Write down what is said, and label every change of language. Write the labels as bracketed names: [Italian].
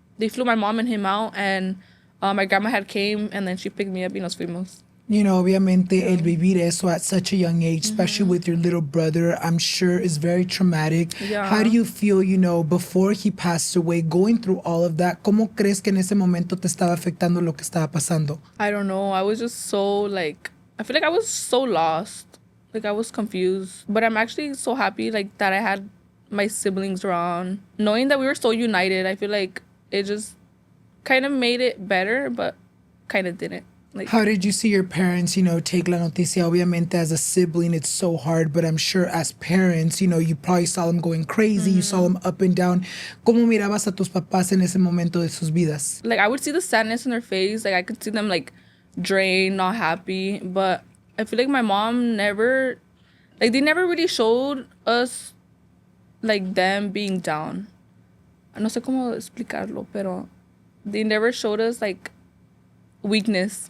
[English] They flew my mom and him out. And my grandma had came and then she picked me up [Spanish] y nos fuimos. [English] You know, [Spanish] obviamente, el vivir eso [English] at such a young age, especially with your little brother, I'm sure is very traumatic. Yeah. How do you feel, you know, before he passed away, going through all of that? [Spanish] ¿Cómo crees que en ese momento te estaba afectando lo que estaba pasando? [English] I don't know. I was just so like, I feel like I was so lost. Like I was confused. But I'm actually so happy like that I had my siblings around. Knowing that we were so united, I feel like it just kind of made it better, but kind of didn't. Like, How did you see your parents, you know, take [Spanish] la noticia? [English] Obviamente, as a sibling, it's so hard, but I'm sure as parents, you know, you probably saw them going crazy, you saw them up and down. [Spanish] ¿Cómo mirabas a tus papás en ese momento de sus vidas? [English] like I would see the sadness in their face. Like I could see them like drained, not happy. But I feel like my mom never, like they never really showed us like them being down. [Spanish] No sé cómo explicarlo, pero [English] they never showed us like weakness.